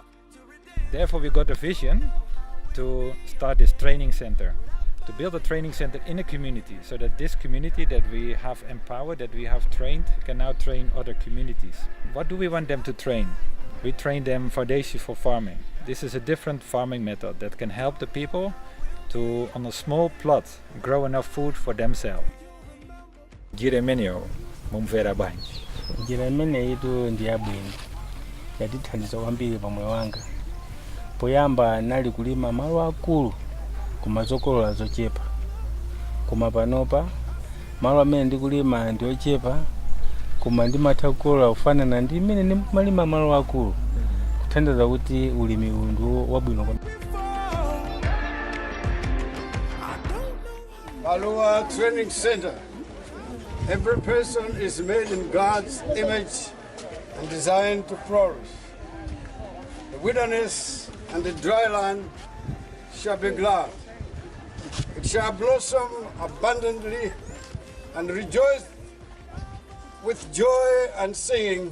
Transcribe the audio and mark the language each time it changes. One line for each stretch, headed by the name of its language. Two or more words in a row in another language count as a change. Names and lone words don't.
English: Therefore we got a vision to start this training center, to build a training center in a community, so that this community that we have empowered, that we have trained, can now train other communities. What do we want them to train? We train them foundation for farming. This is a different farming method that can help the people to, on a small plot, grow enough food for themselves.
Nyanja: Jiremenyo, mumvera banji. Jiremene itu ndiyabwino yatithandiza kwambiri pa moyo wanga. Poyamba nali kulima malo akulu kumazokolola zochepa, koma panopa malo amene ndikulima ndi ochepa, koma ndimatha kukolola kufanana ndi imene ndimalima malo akulu, kuthandiza kuti ulimi uwu ndi wabwino kwambiri.
English: Malawi Training Center. Every person is made in God's image and designed to flourish. The wilderness and the dry land shall be glad. It shall blossom abundantly and rejoice with joy and singing.